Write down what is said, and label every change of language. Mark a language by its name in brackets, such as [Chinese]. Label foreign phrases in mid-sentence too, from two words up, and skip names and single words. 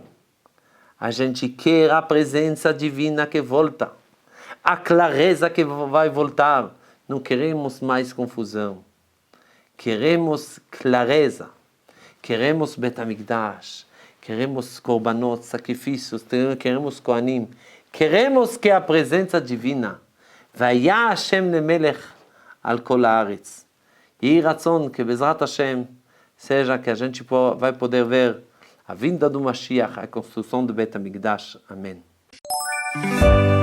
[Portuguese] A gente quer a presença divina que volta, a clareza que vai voltar. Não queremos mais confusão. Queremos clareza. Queremos Bet HaMikdash. Queremos korbanot, sacrifícios. Queremos kohanim. Queremos que a presença divina [Hebrew] והיה השם למלך על כל הארץ. [Portuguese] E ratzon que [Hebrew] בעזרת השם [Portuguese] seja que a gente vai poder ver a vinda do Mashiach, a construção do Bet HaMikdash. Amém.